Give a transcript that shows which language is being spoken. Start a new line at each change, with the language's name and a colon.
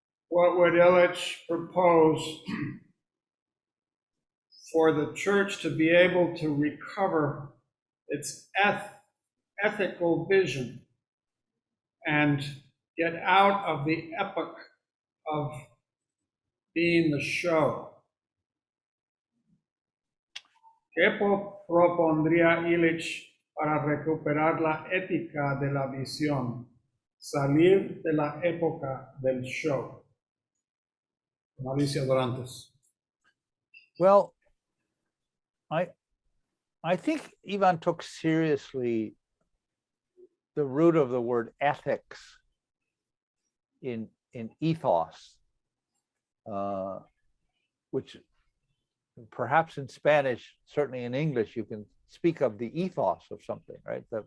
English: what would Illich propose for the church to be able to recover its ethical vision and get out of the epoch of being the show?
Spanish: ¿Qué propondría Illich para recuperar la ética de la visión, salir de la época del show? Alicia Dorantes.
English: Well, I think Ivan took seriously the root of the word ethics in ethos, which perhaps in Spanish, certainly in English, you can speak of the ethos of something, right?